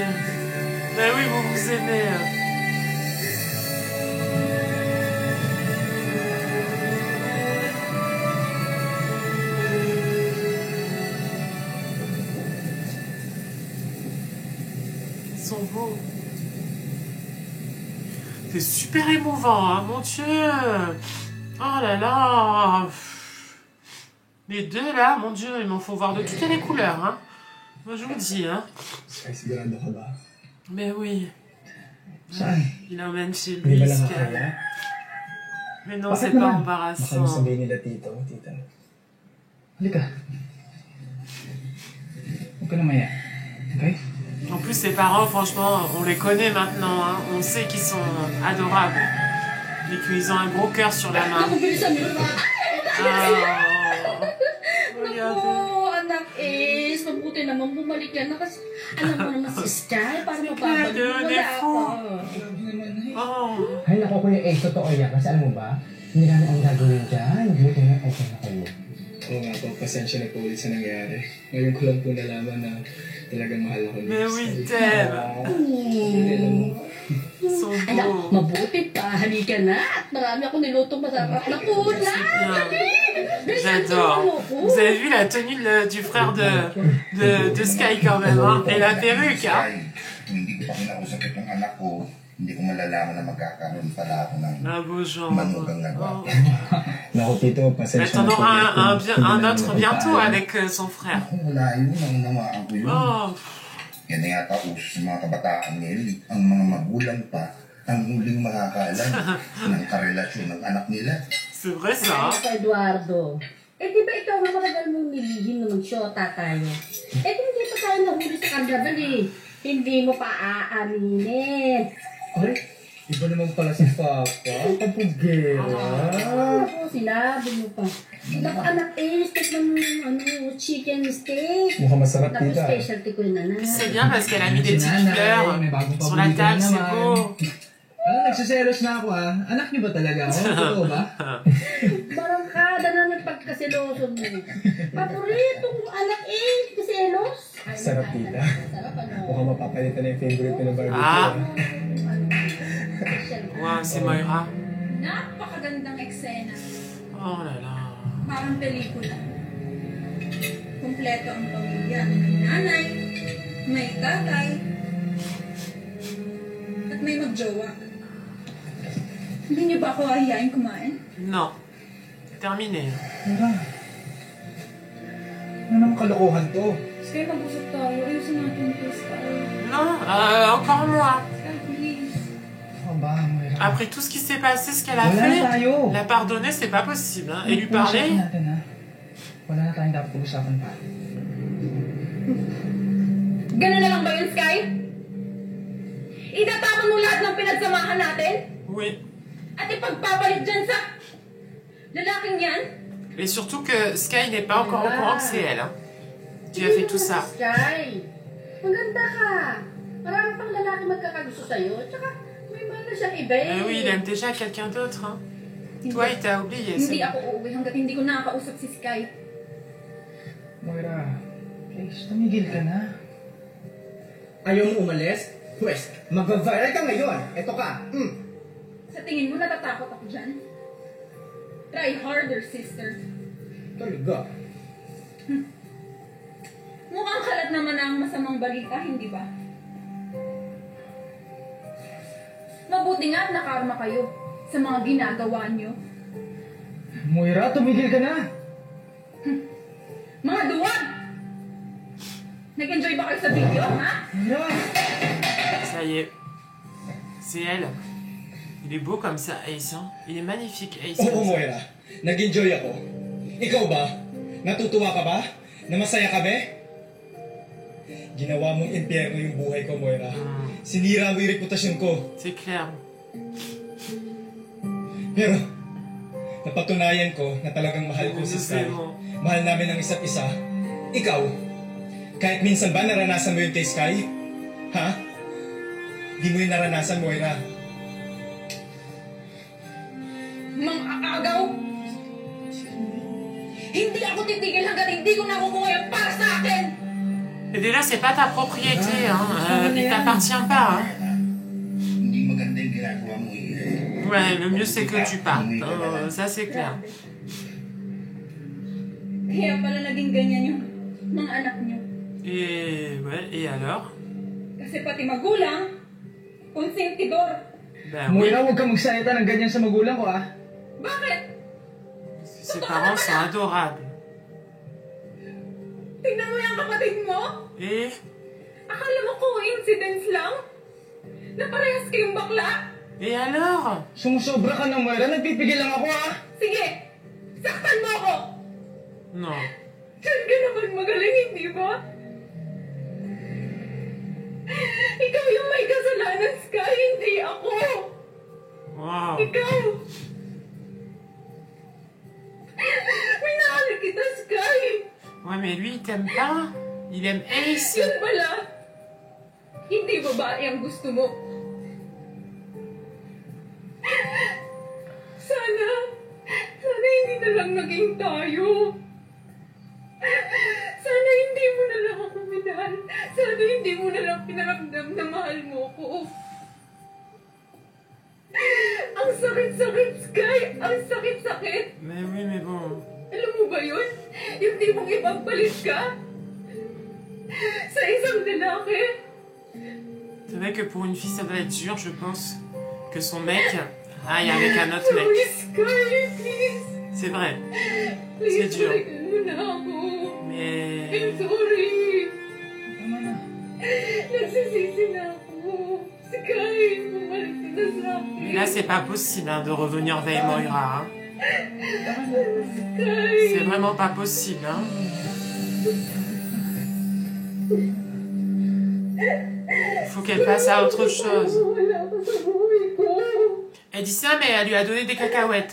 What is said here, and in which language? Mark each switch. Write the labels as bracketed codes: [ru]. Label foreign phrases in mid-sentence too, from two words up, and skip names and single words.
[fr] Bah oui, vous vous aimez. Ils sont beaux. C'est super émouvant, hein, mon Dieu. Oh là là. Les deux là, mon Dieu, il m'en faut voir de toutes les couleurs, hein. Moi je vous dis, hein. [tl] Sky, sigurado ka ba? [fr] Mais oui. [tl] Saan? [fr] Il emmène chez [tl] Hindi [fr] lui, [tl] ba Sky. nakakaya? [fr] Mais non, [tl] Bakit [fr] c'est pas [tl] naman? Baka [fr] embarrassant. [tl] mo sabihin nila tita. Halika. Huwag ka na maya. Okay? [fr] En plus, ses parents, franchement, on les connaît maintenant, hein. On sait qu'ils sont adorables. Et qu'ils ont un gros cœur sur la main. [tl] Naku, bilisan mo na. Ah. Naku, anak Ace, mabuti naman bumalik ka na kasi alam mo naman si Sky, para mapapag wala ako. Oh. Ay, naku, Kuya Ace, totoo yan. Kasi alam mo ba, hindi namin ang gagawin dyan. Buti na okay na kayo. Oo nga po, pasensya na po ulit sa nangyari. Ngayon ko lang po nalaman na talagang mahal ako. [fr] Mais oui, t'aimes. Ils sont [tl] Anak, [fr] beaux. [tl] mabuti pa, halika na. At marami akong nilutong masarap na pula. [fr] J'adore. Vous avez vu la tenue du frère de Sky quand même, hein. Et la perruque, hein. [tl] Hindi ko pa kinausap itong anak ko, hindi ko malalaman na magkakaroon pala ako ng [fr] Un beau genre. [tl] manugang na Oh. gwapo. Naku, Tito, [fr] Mais [tl] pasensya [fr] t'en [tl] na po. [fr] auras un autre bientôt avec son frère. [tl] Ako wala yun, ang unawaan ko yun. Oh. Yan na yata uso sa mga kabataan ngayon, ang mga magulang pa ang huling makakaalam ng karelasyon ng anak nila. [fr] C'est vrai ça. [tl] Sa Eduardo. Eh, di ba ikaw nga matagal mong nilihim na mag-shota tayo? Eh, kung hindi pa tayo nahuli sa Carnival eh. Hindi mo pa aaminin. Ay, iba naman pala si Papa. Kapugera. Ako, sinabi mo pa. Naku, anak steak ng chicken steak. Mukhang masarap, Naku, tita. specialty ko yun, anak. [fr] C'est bien parce qu'elle a mis des [tl] Si [fr] petites [tl] nanay, [fr] fleurs [tl] may bagong [fr] sur la [tl] paborito [fr] table, c'est [tl] naman. [fr] beau. [tl] Ano, nagsiselos na ako ah. Anak niyo ba talaga ako? Totoo ba? Barangkada na ng pagkasiloso mo. Paboritong anak kaselos. Sarap, tita. Sarap, ano? Mukhang mapapalitan na yung favorite ko na barbecue. Ah. Special. [fr] Ouais, c'est Moira. [tl] Napakagandang eksena. [fr] Oh là là. [tl] Parang pelikula. Kompleto ang pamilya. May nanay, may tatay, at may magjowa. Hindi niyo ba ako ahiyain kumain? [fr] Non. Terminé. [tl] Mira. Ano namang kalokohan to? Sky, mag-usap tayo. Ayusin natin ito, Sky. [fr] Non, encore moi. [tl] Sky, please. Ano ba, Mira? [fr] Après tout ce qui s'est passé, ce qu'elle a [tl] Wala na [fr] fait, [tl] tayo. [fr] la pardonner, c'est pas possible. Hein. Et lui [tl] Pag-usapan [fr] parler, [tl] natin, ha? Wala na tayong dapat pag-usapan pa. Ganun na lang ba yun, Sky? Itatapon mo lahat ng pinagsamahan natin? [fr] oui. [tl] At ipagpapalit dyan sa lalaking yan? [fr] Et surtout que Sky n'est pas encore au courant que c'est elle. Hein, qui a fait tout ça. [tl] Sky, maganda ka. Marami pang lalaki magkakagusto sa'yo. Tsaka may mahal na siyang iba eh. [fr] Oui, il aime déjà quelqu'un d'autre. Hein. Toi, il t'a oublié. [tl] Hindi [fr] c'est [tl] ako uuwi hanggat hindi ko nakakausap si Sky. Moira, please, tumigil ka na. Ayaw mo umalis? Pwes, mag-viral ka ngayon. Eto ka. Sa tingin mo natatakot ako dyan? [en] Try harder, sister. [tl] Talaga. Mukhang kalat naman ang masamang balita, hindi ba? Mabuti nga at nakarma kayo sa mga ginagawa nyo. Moira, tumigil ka na. Mga duwag! Nag-enjoy ba kayo sa video, ha? Moira! [fr] Ça y est. C'est elle. Il est beau comme ça, Ace. Hein. Il est magnifique, Ace. [tl] Oo, [fr] comme ça. [tl] Moira. Nag-enjoy ako. Ikaw ba? Natutuwa ka ba? Na masaya ka ba? Ginawa mong impyerno yung buhay ko, Moira. Sinira mo yung reputasyon ko. [fr] C'est clair. [tl] Pero, napatunayan ko na talagang mahal ko si Sky. Mahal namin ang isa't isa. Ikaw, kahit minsan ba naranasan mo yun kay Sky? Ha? Di mo yung naranasan, Moira. Mang aagaw! Hindi ako titigil hanggat hindi ko nakukuha yung para sa akin! [fr] Et déjà, c'est pas ta propriété. Hein. Il t'appartient pas. Hein. [tl] Hindi maganda yung ginagawa mo eh. [fr] Ouais, le mieux c'est que tu partes. Ça, c'est clair. [tl] Kaya pala naging ganyan yung mga anak nyo. [fr] Et, ouais, et alors? [tl] Kasi pati magulang, konsentidor. [fr] Ben oui. [tl] Moira, huwag kang magsalita ng ganyan sa magulang ko, ah. Bakit? [fr] Ses parents sont adorables. [tl] Tignan mo yung kapatid mo? [fr] Et? [tl] Akala mo coincidence lang? Na parehas kayong bakla? [fr] Et alors? [tl] Sumusobra ka na, Moira. Nagpipigil lang ako, ah. Sige, saktan mo ako! [fr] Non. [tl] Diyan ka naman magaling, hindi ba? Ikaw yung may kasalanan, Sky, hindi ako! Wow. Ikaw! Minahal kita, Sky! [fr] Ouais, mais lui, il t'aime pas. Il aime Ace. [tl] Yun pala, hindi babae ang gusto mo. Sana hindi na lang naging tayo. Sana hindi mo na lang ako minahal. Sana hindi mo na lang pinaramdam na mahal mo ko. Ang sakit-sakit, Sky! Ang sakit-sakit! [fr] Mais oui, mais bon. [tl] Alam mo ba yun? Yung di mong ipagpalit ka? Sa isang lalaki? [fr] C'est vrai que pour une fille, ça doit être dur, je pense. Que son mec aille avec un autre mec. [en] Please, Sky, please! [fr] C'est vrai. [tl] Please, [fr] C'est dur. [tl] balikan mo na ako. [fr] Mais... [en] I'm sorry. [tl] Nagsisisi na ako. Sky, bumalik ka na sa akin. [fr] Mais là, c'est pas possible hein, de revenir vers Moira. Hein. [tl] Sky. [fr] C'est vraiment pas possible. Hein. Faut qu'elle passe à autre chose. Elle dit ça, mais elle lui a donné des cacahuètes.